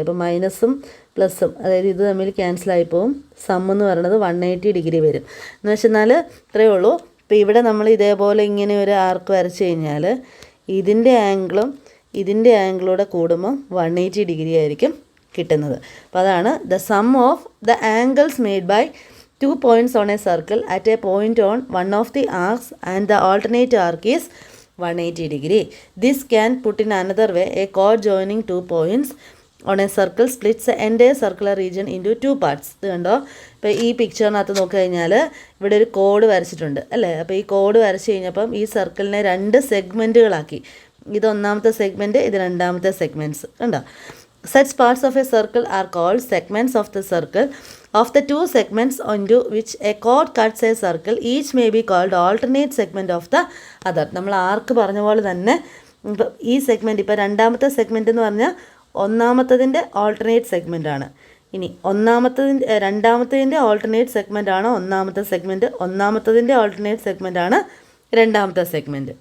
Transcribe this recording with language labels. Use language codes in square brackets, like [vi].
[ml] അപ്പോൾ മൈനസും പ്ലസും, അതായത് ഇത് തമ്മിൽ ക്യാൻസലായി പോവും. സം എന്ന് പറയുന്നത് 180 ഡിഗ്രി വരും. എന്ന് വെച്ചെന്നാൽ ഇത്രയേ ഉള്ളൂ. ഇപ്പോൾ ഇവിടെ നമ്മൾ ഇതേപോലെ ഇങ്ങനെ ഒരു ആർക്ക് വരച്ച് കഴിഞ്ഞാൽ ഇതിൻ്റെ ആംഗിളൂടെ കൂടുമ്പോൾ 180 ഡിഗ്രി ആയിരിക്കും കിട്ടുന്നത്. അപ്പോൾ അതാണ് [en] The sum of the angles made by 2 points on a circle at a point on one of the arcs and the alternate arc is 180 degree. This can put in another way, a chord joining 2 points on a circle splits the entire circular region into 2 parts. [ml] ഇത് കണ്ടോ, ഇപ്പോൾ ഈ പിക്ചറിനകത്ത് നോക്കി കഴിഞ്ഞാൽ ഇവിടെ ഒരു code വരച്ചിട്ടുണ്ട് അല്ലേ. അപ്പോൾ ഈ കോഡ് വരച്ച് കഴിഞ്ഞപ്പം ഈ സർക്കിളിനെ 2 സെഗ്മെൻറ്റുകളാക്കി. ഇത് ഒന്നാമത്തെ സെഗ്മെൻറ്റ്, ഇത് രണ്ടാമത്തെ സെഗ്മെൻറ്റ്സ് കണ്ടോ. [en] Such parts of a circle are called segments of the circle. Of the 2 segments onto which a chord cuts a circle, each may be called alternate segment of the other. [ml] നമ്മൾ ആർക്ക് പറഞ്ഞ പോലെ തന്നെ ഇപ്പോൾ ഈ segment, ഇപ്പോൾ രണ്ടാമത്തെ segment എന്ന് പറഞ്ഞാൽ ഒന്നാമത്തതിൻ്റെ ഓൾട്ടർനേറ്റ് സെഗ്മെൻ്റ് ആണ്. ഇനി രണ്ടാമത്തതിൻ്റെ ഓൾട്ടർനേറ്റ് സെഗ്മെൻ്റ് ആണ് ഒന്നാമത്തെ സെഗ്മെൻറ്റ്, ഒന്നാമത്തതിൻ്റെ ഓൾട്ടർനേറ്റ് സെഗ്മെൻ്റ് ആണ് രണ്ടാമത്തെ സെഗ്മെൻറ്റ്.